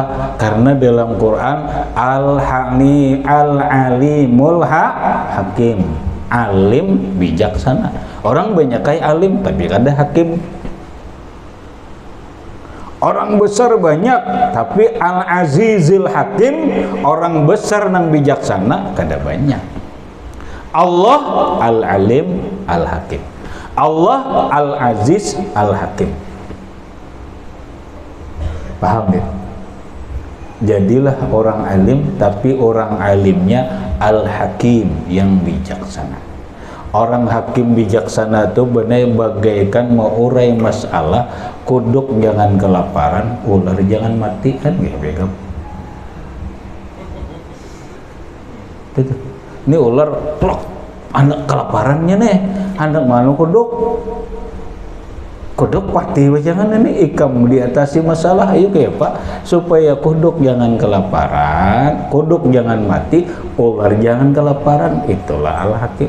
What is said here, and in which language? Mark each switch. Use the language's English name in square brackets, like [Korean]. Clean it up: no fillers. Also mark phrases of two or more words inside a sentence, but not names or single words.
[Banjar] Karena dalam Quran [Arabic] العليم الحكيم, [Banjar] alim bijaksana. Orang banyak kayak alim tapi kada hakim. Orang besar banyak tapi [Arabic] العزيز الحكيم, [Banjar] orang besar nang bijaksana kada banyak. [Arabic] الله العليم الحكيم الله العزيز الحكيم. [Banjar] Paham ya? Jadilah orang alim, tapi orang alimnya al-hakim, yang bijaksana. Orang hakim bijaksana itu benar bagaikan mengurai masalah, kuduk jangan kelaparan, ular jangan mati, kan gitu. Ini ular plok, anak kelaparannya nih, anak malu kuduk pati jangan ini ikam diatasi masalah, ayo kayak Pak, supaya kuduk jangan kelaparan, kuduk jangan mati, ular jangan kelaparan. Itulah al-hakim.